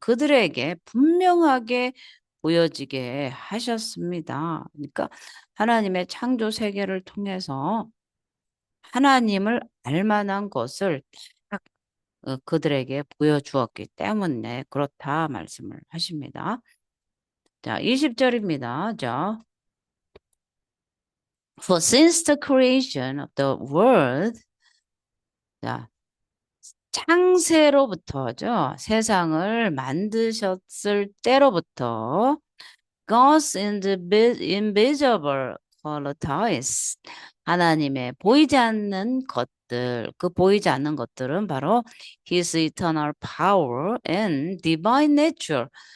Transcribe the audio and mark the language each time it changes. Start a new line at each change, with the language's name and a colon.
Korean: 그들에게 분명하게 보여지게 하셨습니다. 그러니까 하나님의 창조 세계를 통해서 하나님을 알 만한 것을 딱 그들에게 보여주었기 때문에 그렇다 말씀을 하십니다. 자, 20절입니다.
English: 자, For since the creation of the world, 자,
Korean: 창세로부터죠. 세상을 만드셨을 때로부터
English: God's invisible qualities.
Korean: 하나님의 보이지 않는 것들, 그 보이지 않는 것들은 바로
English: His eternal power and divine nature.